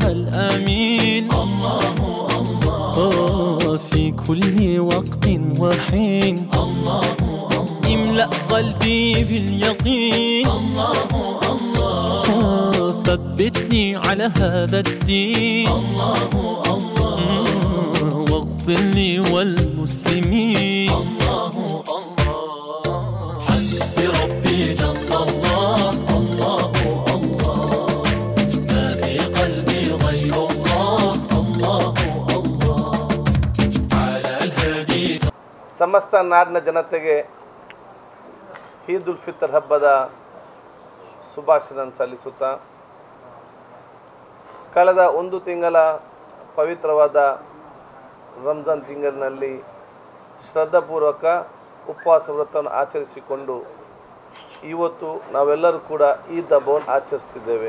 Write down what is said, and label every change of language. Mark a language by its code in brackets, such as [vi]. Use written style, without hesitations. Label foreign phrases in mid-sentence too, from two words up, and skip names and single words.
[ar] الأمين الله الله في كل وقت وحين الله الله املأ قلبي باليقين الله الله ثبتني على هذا الدين الله الله واغفر لي والمسلمين الله الله بربي جل الله الله الله ما في قلبي غير الله الله الله على الهادي. [kn] ಸಮಸ್ತ ನಾಡಿನ ಜನತೆಗೆ ಈದ್ ಉಲ್ ಫಿತರ್ ಹಬ್ಬದ ಶುಭಾಶಯ ಸಲ್ಲಿಸುತ್ತಾ, ಕಳೆದ 1 ತಿಂಗಳ ಪವಿತ್ರವಾದ ರಂಜಾನ್ ತಿಂಗಳಿನಲ್ಲಿ ಶ್ರದ್ಧಾಪೂರ್ವಕ ಉಪವಾಸ ವ್ರತವನ್ನು ಆಚರಿಸಿಕೊಂಡು ಇವತ್ತು ನಾವೆಲ್ಲರೂ ಕೂಡ ಈದ್ ಹಬ್ಬವನ್ನು ಆಚರಿಸ್ತಿದ್ದೇವೆ.